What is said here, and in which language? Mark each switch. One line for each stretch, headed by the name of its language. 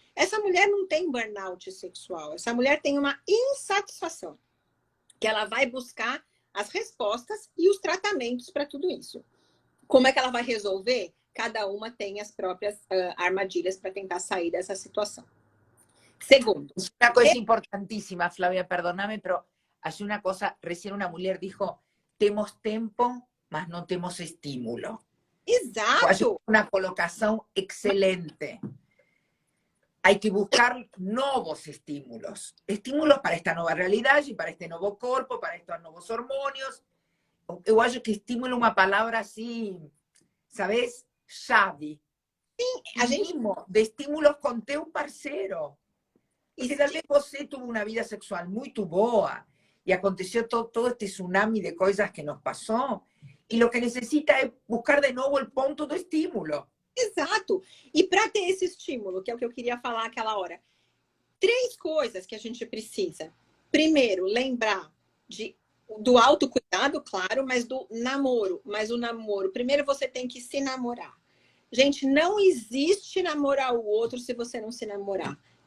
Portuguese: Essa mulher não tem burnout sexual, essa mulher tem uma insatisfação, que ela vai buscar as respostas e os tratamentos para tudo isso. Como é que ela vai resolver? Cada uma tem as próprias armadilhas para tentar sair dessa situação. Segundo.
Spanish: Una cosa importantísima, Flavia, perdóname, pero hay una cosa, recién una mujer dijo,
Portuguese: temos tempo, mas no temos estímulo. Exato.
Spanish: Una colocación excelente. Hay que buscar nuevos estímulos. Estímulos para esta nueva realidad y para este nuevo cuerpo, para estos nuevos hormonios. Yo acho que estímulo es una palabra así, ¿sabes?
Portuguese: Chave. Sim, a gente...
Spanish: de estímulos con teu parceiro. Porque tal vez você tuvo una vida sexual muy boa y aconteció todo este tsunami de cosas que nos pasó. Y lo que necesita es buscar de nuevo el ponto do estímulo.
Portuguese: Exato. E para ter esse estímulo, que é o que eu queria falar aquela hora, 3 coisas que a gente precisa. Primeiro, lembrar do autocuidado, claro, mas do namoro. Mas o namoro, primeiro você tem que se namorar. Gente, não existe namorar o outro se você não se namorar.